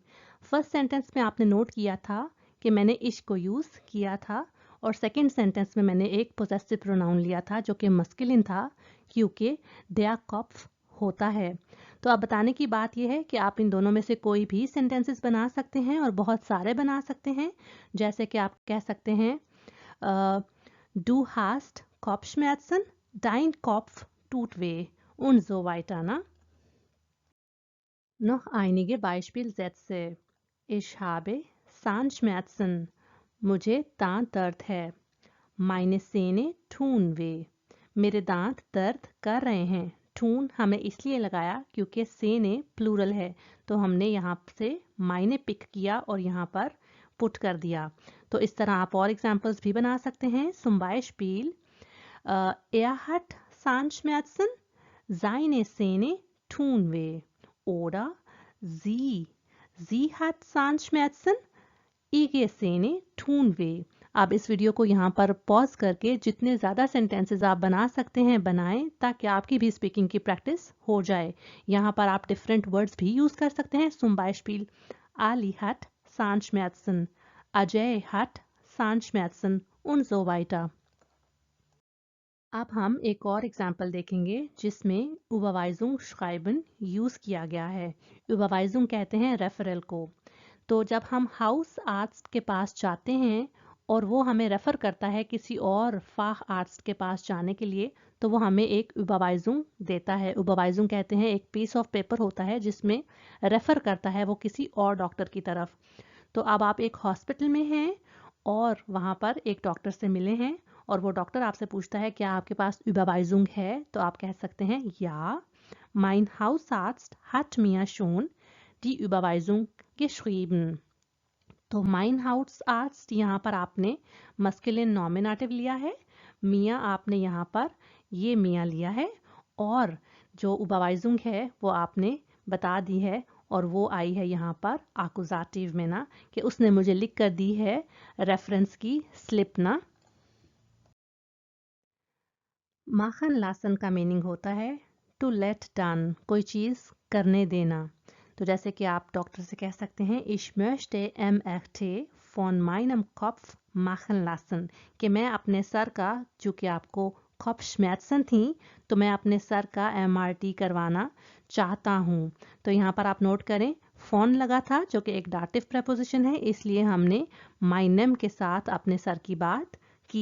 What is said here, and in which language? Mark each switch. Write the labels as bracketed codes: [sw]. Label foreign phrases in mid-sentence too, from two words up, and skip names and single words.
[hi] फर्स्ट सेंटेंस में आपने नोट किया था कि मैंने इश को यूज किया था और सेकंड सेंटेंस में मैंने एक [en] possessive pronoun [hi] लिया था जो कि मस्कुलिन था, क्योंकि [de] der Kopf [hi] होता है। तो अब बताने की बात यह है कि आप इन दोनों में से कोई भी सेंटेंसेस बना सकते हैं और बहुत सारे बना सकते हैं। जैसे कि आप कह सकते हैं, [de] Du hast Kopfschmerzen, dein Kopf tut weh und so weiter, ne? Noch einige Beispielsätze. Ich habe Zahnschmerzen. [hi] मुझे दांत दर्द है। [de] Meine Zähne tun weh. [hi] मेरे दांत दर्द कर रहे हैं। ठून हमें इसलिए लगाया क्योंकि सेने प्लूरल है, तो हमने यहाँ से मायने पिक किया और यहाँ पर पुट कर दिया। तो इस तरह आप और एग्जाम्पल्स भी बना सकते हैं. [de] zum Beispiel hat Zahnschmerzen, seine Zähne tun weh. Oder sie hat Zahnschmerzen, ihre Zähne tun weh. [hi] आप इस वीडियो को यहाँ पर पॉज करके जितने ज़्यादा सेंटेंसेस आप बना सकते हैं बनाएं, ताकि आपकी भी स्पीकिंग की प्रैक्टिस हो जाए. यहाँ पर आप [en] different words [hi] भी यूज़ कर सकते हैं. [de] zum Beispiel Ali hat Zahnschmerzen, Ajay hat Zahnschmerzen und so weiter. [hi] अब हम एक और एग्जाम्पल देखेंगे जिसमें [de] Überweisung schreiben [hi] यूज़ किया गया है. Überweisung कहते हैं रेफरल को. तो जब हम हाउस आर्ट्स के पास जाते हैं और वो हमें रेफ़र करता है किसी और फाह आर्ट्स के पास जाने के लिए, तो वो हमें एक Überweisung देता है. Überweisung कहते हैं एक [en] piece of paper [hi] होता है जिसमें रेफ़र करता है वो किसी और डॉक्टर की तरफ. तो अब आप एक हॉस्पिटल में हैं और वहाँ पर एक डॉक्टर से मिले हैं और वो डॉक्टर आपसे पूछता है क्या आपके पास Überweisung है. तो आप कह सकते हैं [de] या mein Hausarzt hat mir schon die Überweisung geschrieben. [hi] तो [de] mein Hausarzt [hi] यहाँ पर आपने [en] masculine nominative [hi] लिया है, मियाँ आपने यहाँ पर ये मियाँ लिया है और जो Überweisung है वो आपने बता दी है और वो आई है यहाँ पर आकुजाटिव में ना, कि उसने मुझे लिख कर दी है रेफरेंस की स्लिप ना. [de] machen lassen [hi] का मीनिंग होता है [en] to let done, [hi] कोई चीज़ करने देना. तो जैसे कि आप डॉक्टर से कह सकते हैं [de] ich möchte MRT von meinem Kopf machen lassen, [hi] कि मैं अपने सर का, चूँकि आपको Kopfschmerzen थी तो मैं अपने सर का MRT करवाना चाहता हूँ. तो यहाँ पर आप नोट करें फोन लगा था जो कि एक [en] dative preposition [hi] है, इसलिए हमने meinem के साथ अपने सर की बात की.